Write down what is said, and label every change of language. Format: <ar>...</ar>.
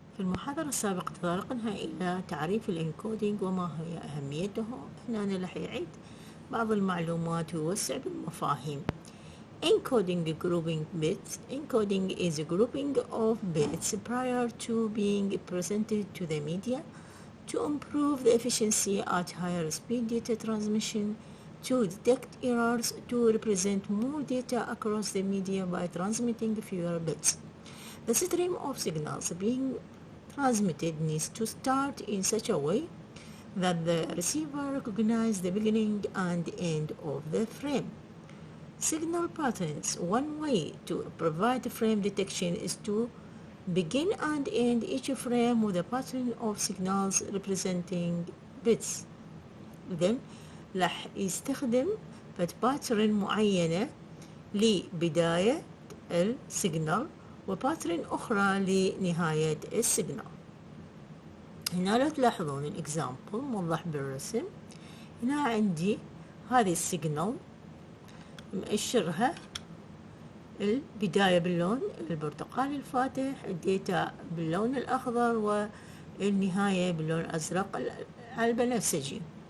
<ar>في المحاضرة السابقة تطرقنا إلى تعريف الإنكودينج وما هي أهميته. هنا رح يعيد بعض المعلومات ويوسع بالمفاهيم.</ar> <en>Encoding grouping bits. Encoding is a grouping of bits prior to being presented to the media to improve the efficiency at higher speed data transmission, to detect errors, to represent more data across the media by transmitting fewer bits. The stream of signals being transmitted needs to start in such a way that the receiver recognizes the beginning and end of the frame. Signal patterns. One way to provide frame detection is to begin and end each frame with a pattern of signals representing bits.</en> <ar>Then راح يستخدم باترن معينة لبداية السيجنال وباترن أخرى لنهاية السيجنال. هنا لو تلاحظون الإكزامبل موضح بالرسم. هنا عندي هذه السيجنال مؤشرها البداية باللون البرتقالي الفاتح، الديتا باللون الأخضر والنهاية باللون الأزرق البنفسجي.</ar>